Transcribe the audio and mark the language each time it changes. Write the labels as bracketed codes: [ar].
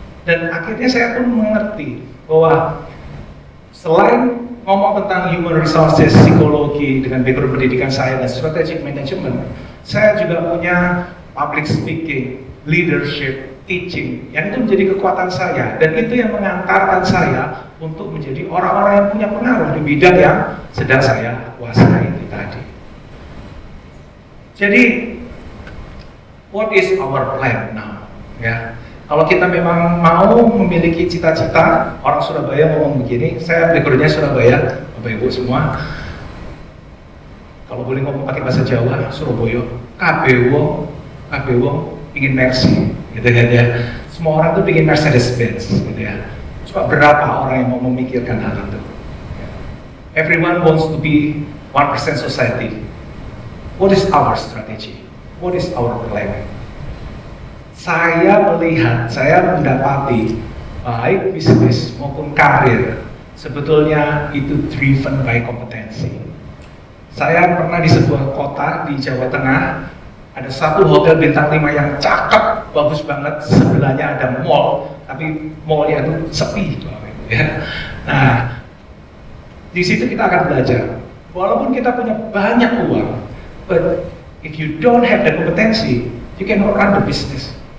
[id] Dan akhirnya saya pun mengerti bahwa selain ngomong tentang human resources, psikologi dengan background pendidikan saya dan strategic management, saya juga punya public speaking, leadership, teaching, yang itu menjadi kekuatan saya, dan itu yang mengantarkan saya untuk menjadi orang-orang yang punya pengaruh di bidang yang sedang saya kuasai itu tadi. Jadi, [en] what is our plan now? [id] Ya. Kalau kita memang mau memiliki cita-cita, orang Surabaya ngomong begini, saya backgroundnya Surabaya, Bapak Ibu semua. Kalau boleh ngomong pakai bahasa Jawa, Surabaya, KBW ingin Mercy, gitu ya. Semua orang tuh ingin Mercedes-Benz, gitu ya. Coba berapa orang yang mau memikirkan hal itu? [en] Everyone wants to be 1% society. What is our strategy? What is our plan? [id] Saya melihat, saya mendapati baik bisnis maupun karir sebetulnya itu [en] driven by [id] kompetensi. Saya pernah di sebuah kota di Jawa Tengah, ada satu hotel bintang 5 yang cakep, bagus banget, sebelahnya ada mall, tapi mallnya itu sepi, ya. Nah, di situ kita akan belajar. Walaupun kita punya banyak uang, [en] but if you don't have the kompetensi, you cannot run the business.